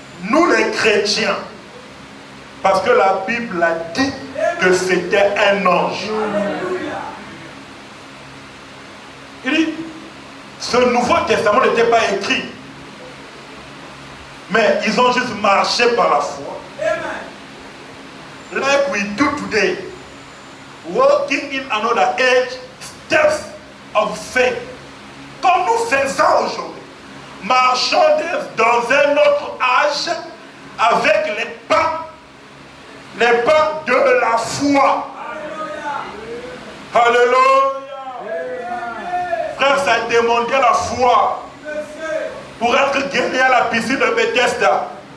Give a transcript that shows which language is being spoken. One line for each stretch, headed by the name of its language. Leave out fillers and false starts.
French: Nous les chrétiens, parce que la Bible a dit que c'était un ange. Il dit, ce Nouveau Testament n'était pas écrit, mais ils ont juste marché par la foi.
English: Like we do today, walking in another age, steps of faith.
French: Comme nous faisons aujourd'hui. Marchons dans un autre âge avec les pas de la foi. Alléluia. Frère, ça demandait la foi pour être guéri à la piscine de Bethesda.